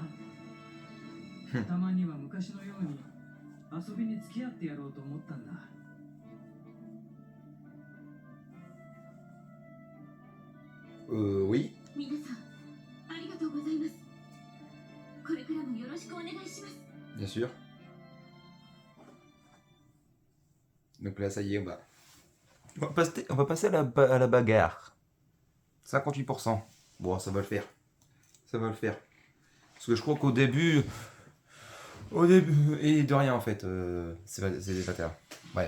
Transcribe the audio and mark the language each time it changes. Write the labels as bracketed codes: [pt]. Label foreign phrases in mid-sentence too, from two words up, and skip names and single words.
[ja] たまには昔のように遊びに付き合ってやろうと思ったんだ。 [fr] Oui. [ja] 皆さん、ありがとうございます。これからもよろしくお願いします。 [fr] Bien sûr. Donc là, ça y est, on va passer à la bagarre. 58%. Bon, ça va le faire. Ça va le faire. Parce que je crois qu'au début... Et de rien, en fait. C'est des patères. Ouais.